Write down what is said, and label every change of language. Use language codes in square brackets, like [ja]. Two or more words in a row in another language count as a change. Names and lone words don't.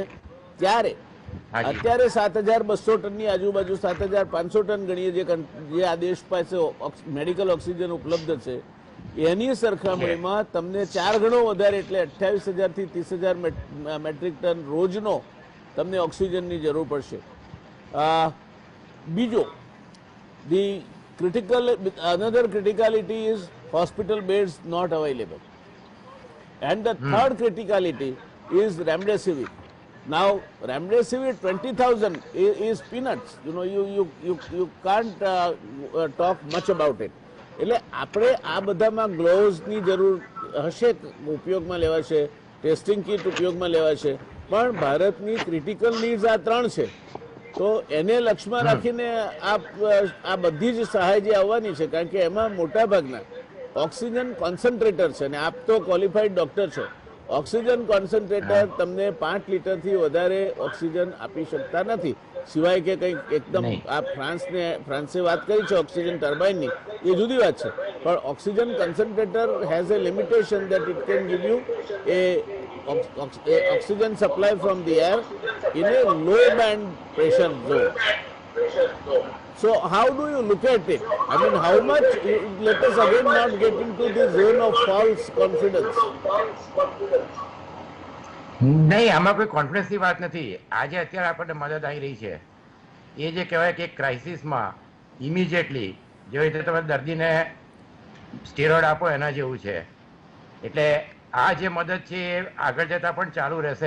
[gu] ત્યારે અત્યારે 7,200 ટનની આજુબાજુ 7,500 ટન ગણીએ જે આ દેશ પાસે મેડિકલ ઓક્સિજન ઉપલબ્ધ છે એની સરખામણીમાં તમને 4 ગણો વધારે એટલે 28,000 થી 30,000 મેટ્રિક ટન રોજનો તમને ઓક્સિજનની જરૂર પડશે। બીજો, [en] another criticality is hospital beds not available, and the third criticality is remdesivir. Now remdesivir 20,000 is peanuts, you can't talk much about it. [gu] એટલે આપણે આ બધામાં ગ્લોવ્સની જરૂર હશે, ઉપયોગમાં લેવાશે, [en] testing kit [gu] ઉપયોગમાં લેવાશે, પણ ભારતની [en] critical needs [gu] આ 3 છે। તો એને લક્ષ્યમાં રાખીને આ બધી જ સહાય જે આવવાની છે, કારણ કે એમાં મોટા ભાગના [en] oxygen concentrator [gu] છે અને આપ તો [en] qualified doctor [gu] છો, [en] oxygen concentrator [gu] તમને 5 લીટરથી વધારે ઓક્સિજન આપી શકતા નથી, સિવાય કે કંઈક એકદમ નહીં. આ ફ્રાન્સે વાત કરી છે ઓક્સિજન ટર્બાઇનની, એ જુદી વાત છે, પણ [en] oxygen concentrator has a limitation that it can give you a oxygen supply from the air in a low band pressure zone. So how do you look at it? I mean, how much, let us again not get into the zone of false confidence. [gu] નહીં, આમાં કોઈ કોન્ફિડન્સની વાત નથી. આજે અત્યારે આપણને મદદ આવી રહી છે, એ જે કહેવાય કે ક્રાઇસિસમાં ઇમિડિયેટલી જેવી રીતે તમે દર્દીને સ્ટેરોઇડ આપો એના જેવું છે. એટલે આ જે મદદ છે એ આગળ જતાં પણ ચાલુ રહેશે.